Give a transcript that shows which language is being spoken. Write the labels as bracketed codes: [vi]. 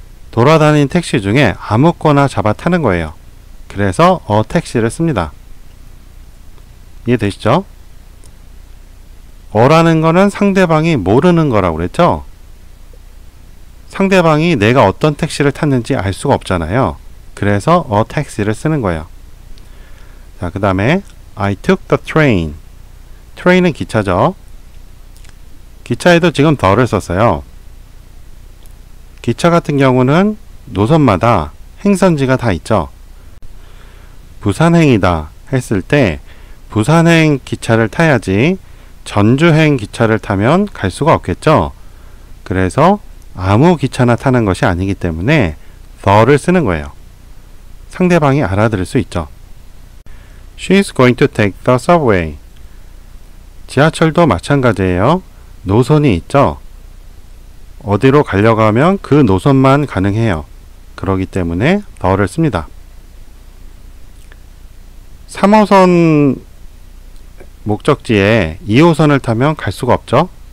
[ko] 돌아다니는 택시 중에 아무거나 잡아 타는 거예요. 그래서 택시를 씁니다. 이해되시죠? 어라는 거는 상대방이 모르는 거라고 그랬죠? 상대방이 내가 어떤 택시를 탔는지 알 수가 없잖아요. 그래서 택시를 쓰는 거예요. 자, 그 다음에 [en] I took the train. [ko] train은 기차죠. 기차에도 지금 the를 썼어요. 기차 같은 경우는 노선마다 행선지가 다 있죠. 부산행이다 했을 때 부산행 기차를 타야지 전주행 기차를 타면 갈 수가 없겠죠. 그래서 아무 기차나 타는 것이 아니기 때문에 the를 쓰는 거예요. 상대방이 알아들을 수 있죠. [en] She's going to take the subway. [ko] 지하철도 마찬가지예요. 노선이 있죠. 어디로 가려고 하면 그 노선만 가능해요. 그렇기 때문에 the를 씁니다. 3호선 목적지에 2호선을 타면 갈 수가 없죠.